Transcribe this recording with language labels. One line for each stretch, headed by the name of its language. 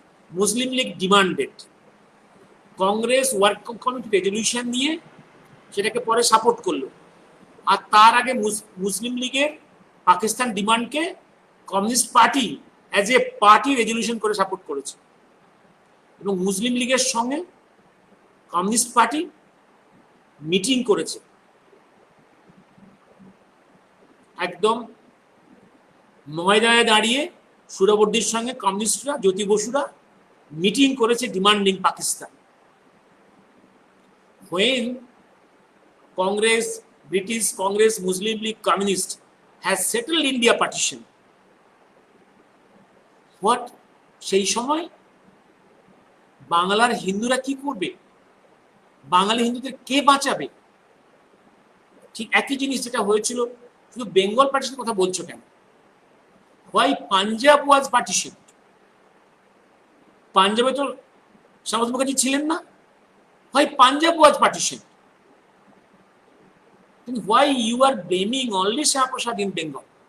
Bangla: Muslim League demanded Congress work committee resolution নিয়ে সেটাকে পরে সাপোর্ট করলো, আর তার আগে মুসলিম লীগের Pakistan ডিমান্ডকে communist party as a party resolution করে সাপোর্ট করেছে, এবং মুসলিম লীগের সঙ্গে কমিউনিস্ট পার্টি মিটিং করেছে, একদম ময়দানে দাঁড়িয়ে সুহরাওয়ার্দীর সঙ্গে কমিউনিস্টরা, জ্যোতি বসুরা মিটিং করেছে demanding Pakistan.
English: when Congress, British Congress, Muslim League, Communist has settled India partition, what
Bangla: সেই সময় বাংলার হিন্দুরা কি করবে, বাঙালি হিন্দুদের কে বাঁচাবে? ঠিক একই জিনিস যেটা হয়েছিল, শুধু বেঙ্গল পার্টিশনের কথা বলছো কেন?
English: why Punjab was partition?
Bangla: পাঞ্জাবে তো শ্যামা মুখার্জি ছিলেন না,
English: why Punjab was partitioned? Then why you are blaming only Shyama Prasad in Bengal?